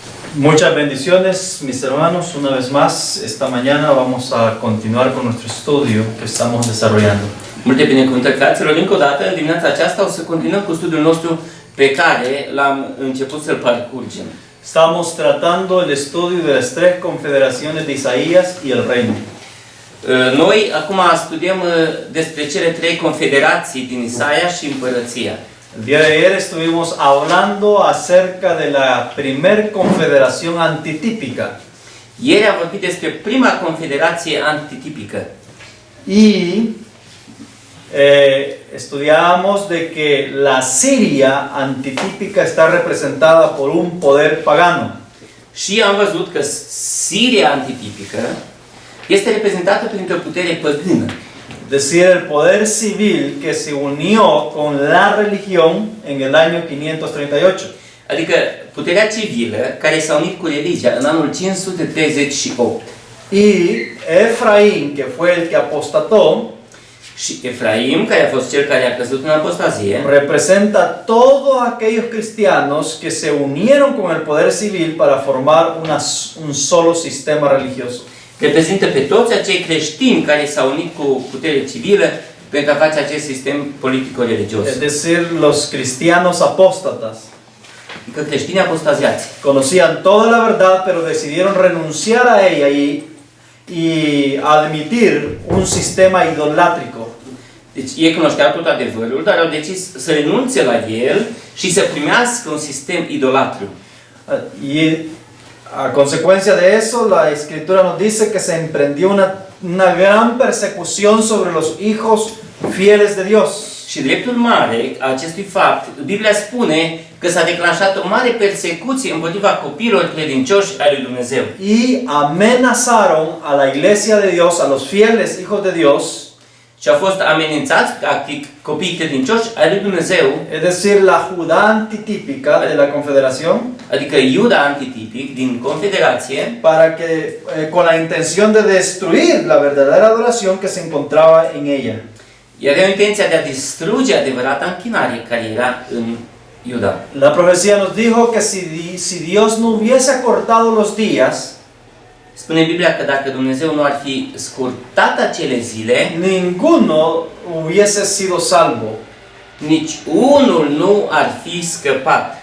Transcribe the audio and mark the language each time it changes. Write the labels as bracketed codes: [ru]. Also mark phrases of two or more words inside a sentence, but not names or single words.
[es] Muchas bendiciones, mis hermanos. Una vez más, esta mañana vamos a continuar con nuestro estudio que estamos desarrollando. [ro] Multe binecuvântări, fraților, încă o dată, în dimineața aceasta o să continuăm cu studiul nostru pe care l-am început să-l parcurgem. [es] Estamos tratando el estudio de las tres confederaciones de Isaías y el reino. [ro] Noi acum studiem despre cele trei confederații din Isaia și împărăția. [es] El día de ayer estuvimos hablando acerca de la primer confederación antitipica. [ro] Ieri am vorbit despre prima confederație antitipică. [es] Y estudiábamos de que la Siria antitípica está representada por un poder pagano. [ro] Și am văzut că Siria antitipică este reprezentată printr-o putere păgână. [es] Es decir, el poder civil que se unió con la religión en el año 538. [ro] Adică puterea civilă care s-a unit cu religia în anul 538. [es] Y Efraín, que fue el que apostató, [ro] Și Efraim, care a fost cel care a căzut în apostazie, [es] representa todos aquellos cristianos que se unieron con el poder civil para formar un solo sistema religioso. [ro] reprezintă pe toți acei creștini care s-au unit cu putere civilă pentru a face acest sistem politico-religios. [es] Es decir, los cristianos apóstatas. [ro] Adică creștinii apostaziați. [es] Conocían toda la verdad, pero decidieron renunciar a ella y admitir un sistema idolátrico. [ro] Deci ei cunoșteau tot adevărul, dar au decis să renunțe la el și să primească un sistem idolatru. [es] Y a consecuencia de eso, la Escritura nos dice que se emprendió una gran persecución sobre los hijos fieles de Dios. [ro] Și dreptul mare a acestui fapt, Biblia spune că s-a declanșat o mare persecuție împotriva copiilor credincioși ai lui Dumnezeu. [es] Y amenazaron a la iglesia de Dios, a los fieles hijos de Dios. [ro] Și au fost amenințați, practic, copiii credincioși ai lui Dumnezeu, [es] Es decir, la Judá antitípica de la Confederación, [ro] adică Iuda antitipic din Confederație, [es] para que, con la intención de destruir la verdadera adoración que se encontraba en ella. [ro] era intenția de a distruge adevărata închinare care era în Iuda. [es] La profecía nos dijo que si Dios no hubiese acortado los días, [ro] Spune Biblia că dacă Dumnezeu nu ar fi scurtat acele zile, [es] ninguno hubiese sido salvo. [ro] nici unul nu ar fi scăpat.